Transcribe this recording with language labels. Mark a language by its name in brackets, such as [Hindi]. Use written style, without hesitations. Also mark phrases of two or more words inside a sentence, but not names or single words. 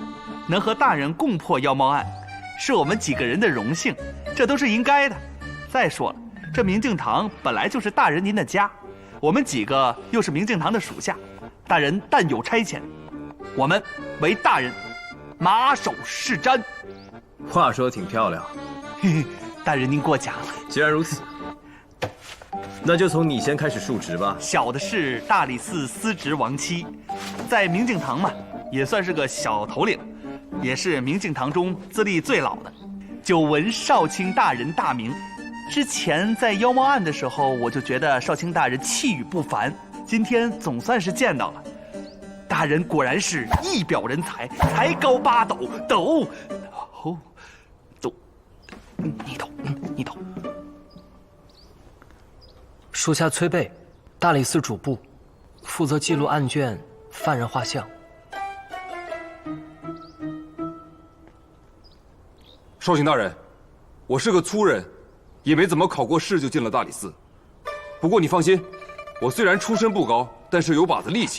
[Chinese] 能和大人共破妖貓案，是我們幾個人的榮幸，這都是應該的。再說了，這明鏡堂本來就是大人您的家，我們幾個又是明鏡堂的屬下，大人但有差遣，我們為大人馬首是瞻。話說得挺漂亮，嘿嘿，大人您过奖了。既然如此，那就從你先開始述職吧。小的是大理寺司職亡妻，在明鏡堂嘛，也算是個小頭領，也是明鏡堂中資歷最老的。久聞少卿大人大名，之前在妖貓案的時候，我就覺得少卿大人氣宇不凡，今天總算是見到了。大人果然是一表人才，才高8斗，斗，你抖。属下崔备，大理寺主簿，負責記錄案卷、犯人畫像。少卿大人，我是個粗人，也沒怎麼考過試就進了大理寺。不過你放心，我雖然出身不高，但是有把子力氣。